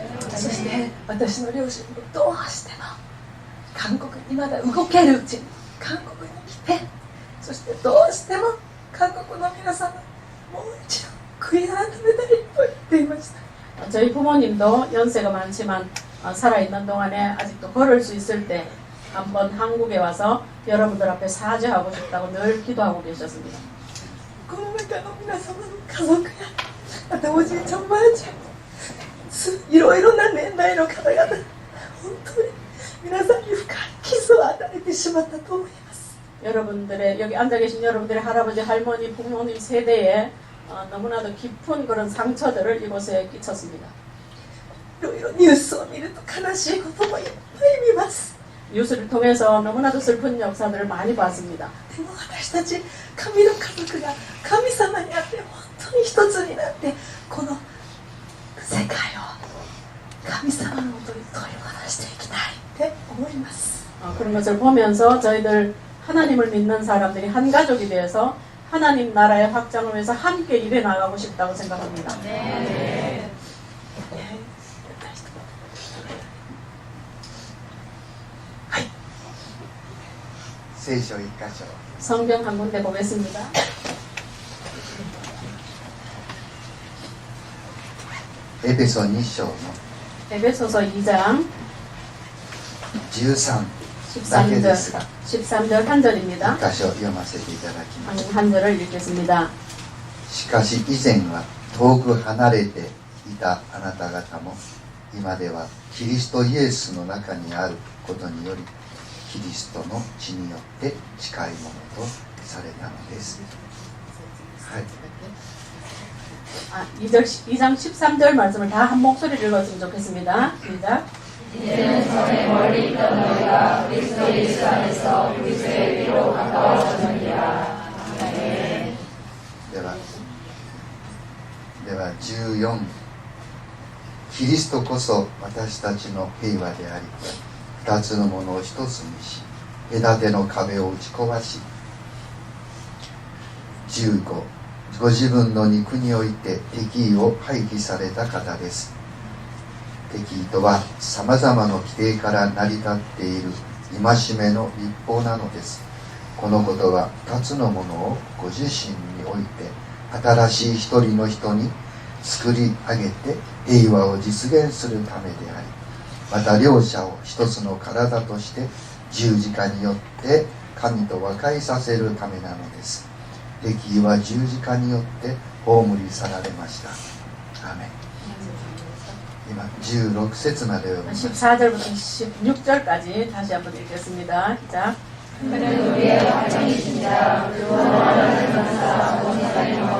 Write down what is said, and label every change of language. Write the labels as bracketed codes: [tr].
[ja] そして私の両親もどうしても韓国にまだ動けるうちに韓国に来て、そしてどうしても韓国の皆様もう一度悔い改めたいと言っていました。 [ko] 저희 부모님도 연세가 많지만 살아있는 동안에 아직도 걸을 수 있을 때 한번 한국에 와서 여러분들 앞에 사죄하고 싶다고 늘 기도하고 계셨습니다. [ja] この中の皆様の家族やまたおじいちゃんおばあちゃんいろいろな年代の方々、本当に皆さんに深い傷を与えてしまったと思います。 [ko] 여러분들의 여기 앉아 계신 여러분들의 할아버지 할머니 부모님 세대에 너무나도 깊은 그런 상처들을 이곳에 끼쳤습니다. [ja] いろいろニュースを見ると悲しいこともいっぱい見ます。 [ko] 뉴스를 통해서 너무나도 슬픈 역사들을 많이 봤습니다. [ja] でも私たち神の家族が神様にあって本当に一つになってこの世界を神様のもとに取り戻していきたいって思います。 [ko] 그런 것을 보면서 저희들 하나님을 믿는 사람들이 한 가족이 되어서 하나님 나라의 확장을 위해서 함께 일해 나가고 싶다고 생각합니다. [ja] 聖書一箇所 [ko] 성경 한 군데 보겠습니다. [ja] エペソ2章の [ko] 에베소서 2장 [ja] 13だけですが [ko] 13절 한 절입니다. [ja] 一箇所読ませていただきます。 [ko] 한 절을 읽겠습니다. [ja] しかし以前は遠く離れていたあなた方も今ではキリストイエスの中にあることによりキリストの血によって近いものとされたのです。はい。 [ko] 2장 13절 말씀을 다 한 목소리를 읽었으면 좋겠습니다. 시작. 이제는 전에 멀리 있던 너희가 그리스도 예수 안에서 그리스도의 피로 가까워졌느니라. 아멘. [ja] では14、キリストこそ私たちの平和であり二つのものを一つにし隔ての壁を打ち壊し、15、ご自分の肉において敵意を廃棄された方です。敵意とはさまざまな規定から成り立っている戒めの立法なのです。このことは二つのものをご自身において新しい一人の人に作り上げて平和を実現するためであり、また両者を一つの体として十字架によって神と和解させるためなのです。敵意は十字架によって葬り去られました。アーメン。今16節まで読みます。 [ko] 14절부터 16절까지 다시 한번 읽겠습니다. 시작. 그는 우리의 환경이신자 그 원하는 감사 온전히